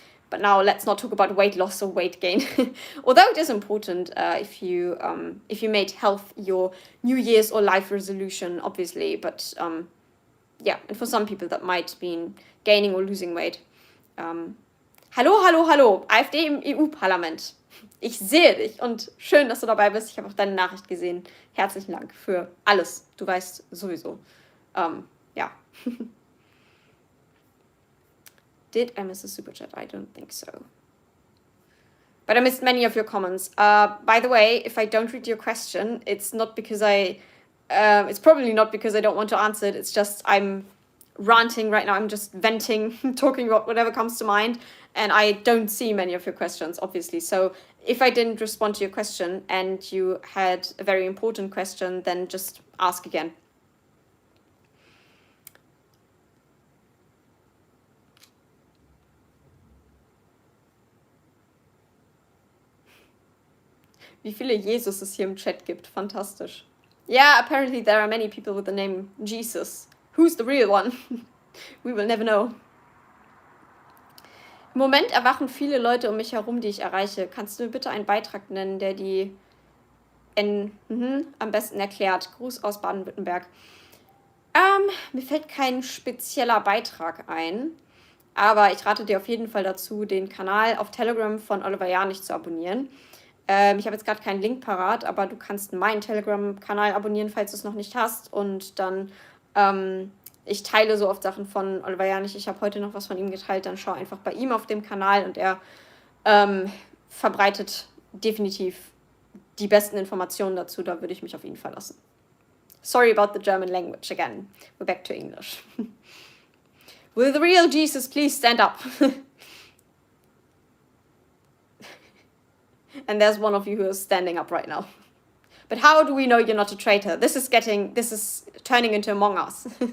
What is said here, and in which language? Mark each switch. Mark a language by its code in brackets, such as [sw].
[en] But now let's not talk about weight loss or weight gain. Although it is important if you made health your New Year's or life resolution, obviously. But yeah, and for some people that might mean gaining or losing weight. [de] Hallo, hallo, hallo, AfD im EU-Parlament. Ich sehe dich und schön, dass du dabei bist. Ich habe auch deine Nachricht gesehen. Herzlichen Dank für alles. Du weißt sowieso. Ja. [en] Did I miss a super chat? I don't think so. But I missed many of your comments. By the way, if I don't read your question, it's not because it's probably not because I don't want to answer it. It's just I'm ranting right now. I'm just venting, talking about whatever comes to mind. And I don't see many of your questions, obviously. So if I didn't respond to your question and you had a very important question, then just ask again. [de] Wie viele Jesus es hier im Chat gibt. Fantastisch. [en] Yeah, apparently there are many people with the name Jesus. Who's the real one? We will never know. [de] Im Moment erwachen viele Leute um mich herum, die ich erreiche. Kannst du mir bitte einen Beitrag nennen, der die am besten erklärt? Gruß aus Baden-Württemberg. Mir fällt kein spezieller Beitrag ein, aber ich rate dir auf jeden Fall dazu, den Kanal auf Telegram von Oliver Janich zu abonnieren. Ich habe jetzt gerade keinen Link parat, aber du kannst meinen Telegram-Kanal abonnieren, falls du es noch nicht hast. Und dann, ich teile so oft Sachen von Oliver Janich. Ich habe heute noch was von ihm geteilt. Dann schau einfach bei ihm auf dem Kanal und er verbreitet definitiv die besten Informationen dazu. Da würde ich mich auf ihn verlassen. [en] Sorry about the German language again. We're back to English. Will the real Jesus please stand up? And there's one of you who is standing up right now. But how do we know you're not a traitor? This is turning into Among Us.